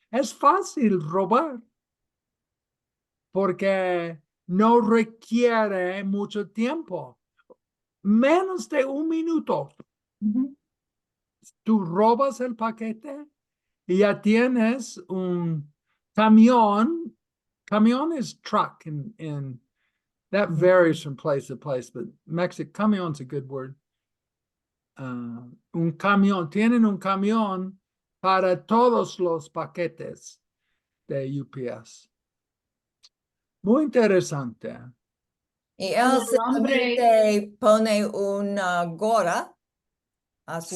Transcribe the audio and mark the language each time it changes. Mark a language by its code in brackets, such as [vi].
[es] Es fácil robar porque no requiere mucho tiempo. Menos de un minuto. Ujú. Tú robas el paquete y ya tienes un camión. [en] Camión is truck in that varies from place to place, but camion's a good word. [es] Un camión, tienen un camión para todos los paquetes de UPS. Muy interesante. Y Y él el hombre, simplemente pone una gorra a su